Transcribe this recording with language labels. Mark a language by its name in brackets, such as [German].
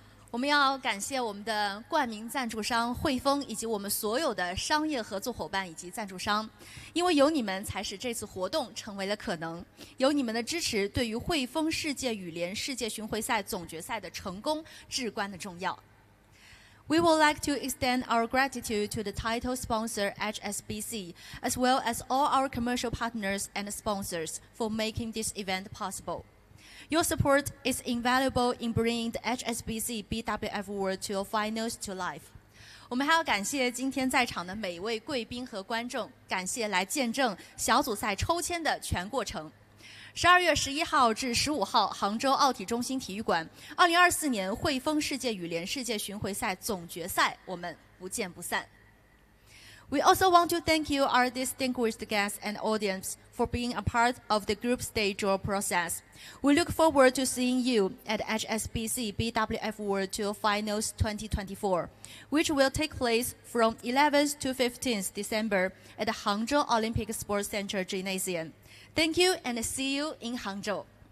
[Chinese] 我们要感谢我们的冠名赞助商汇丰，以及我们所有的商业合作伙伴以及赞助商，因为有你们，才使这次活动成为了可能。有你们的支持，对于汇丰世界羽联世界巡回赛总决赛的成功至关的重要。 [English] We would like to extend our gratitude to the title sponsor HSBC, as well as all our commercial partners and sponsors for making this event possible. Your support is invaluable in bringing the HSBC BWF World Tour Finals to life. [Chinese] 我们还要感谢今天在场的每位贵宾和观众，感谢来见证小组赛抽签的全过程。 12月11号至15号，杭州奥体中心体育馆，2024年汇丰世界羽联世界巡回赛总决赛，我们不见不散。 [English] We also want to thank you, our distinguished guests and audience, for being a part of the group stage draw process. We look forward to seeing you at HSBC BWF World Tour Finals 2024, which will take place from 11th to 15th December at the Hangzhou Olympic Sports Center Gymnasium. Thank you and see you in Hangzhou.